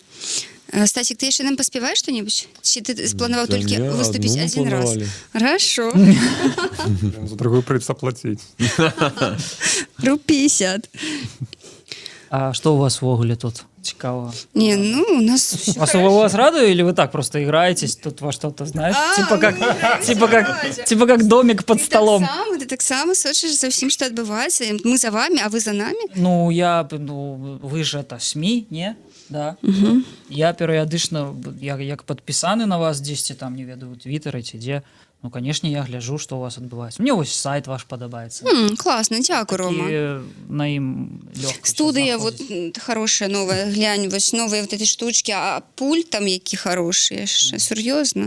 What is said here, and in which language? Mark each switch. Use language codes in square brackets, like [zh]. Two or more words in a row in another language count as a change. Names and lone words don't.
[be] Стасік, ты яшчэ нам паспяваеш што-небудзь? Ці ты спланаваў толькі выступіць адзін раз? [ru] Хорошо. [be] За другую прыйдецца плаціць. [ru] Руб 50. [be] А што у вас ввогуле тут цікава? [ru] Не, ну, у нас всё хорошо. У вас радует, или вы так просто играетесь тут во что-то, знаешь? Типа как домик под столом. [be] Ты так само сочиш за всім, што адбываецца. [ru] Мы за вами, а вы за нами? Ну, вы же это СМИ, не? Да. [be] Я перыядычна, як падпісаны на вас дзесьці там, не ведаю, у Твиттері ці дзе, [ru] ну, конечно, я гляжу, [be] што у вас адбываецца. Мне вось сайт ваш падабаецца. Класна, дзякую, Рома. На ім лёгка. [ru] Студыя вот хорошая, новая, глянь, [be] вось новыя [ru] вот эти штучки, а пульт там які хороший, [be] яшчэ, сур'ёзна.